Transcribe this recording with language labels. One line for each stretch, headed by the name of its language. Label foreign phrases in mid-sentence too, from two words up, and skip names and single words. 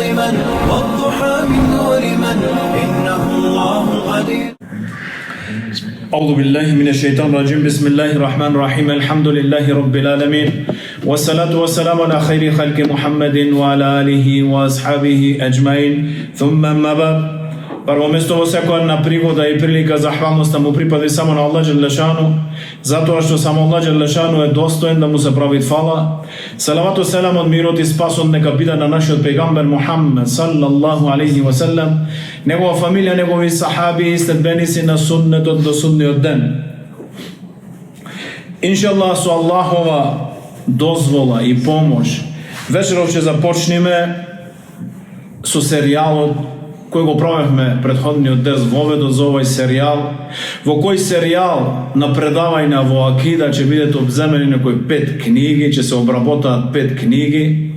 Arabic: من والضحى من نور من إنه الله قدير. أعوذ بالله من الشيطان الرجيم. بسم الله الرحمن الرحيم. الحمد لله رب العالمين والصلاة والسلام على خير خلق محمد وعلى آله وأصحابه أجمعين. ثم أما بعد.
Macedonian: Прво место во секоја една пригода и прилика захвалноста му припади само на Аллах Джелешану, затоа што само Аллах Джелешану е достоен да му се прави фала. Салавату селамот, мирот и спасот нека биде на нашиот пегамбер Мухаммед
Arabic: صلى الله عليه وسلم,
Macedonian: негова фамилија, негови сахаби и следбеници на суннетот до судниот ден. Иншаллах, со Аллахова дозвола и помош, вечеров ќе започнеме со серијалот кој го правевме предходниот дес, воведот за овој серијал, во кој серијал на предавања во акида ќе бидат обземени некои 5 книги, ќе се обработаат 5 книги.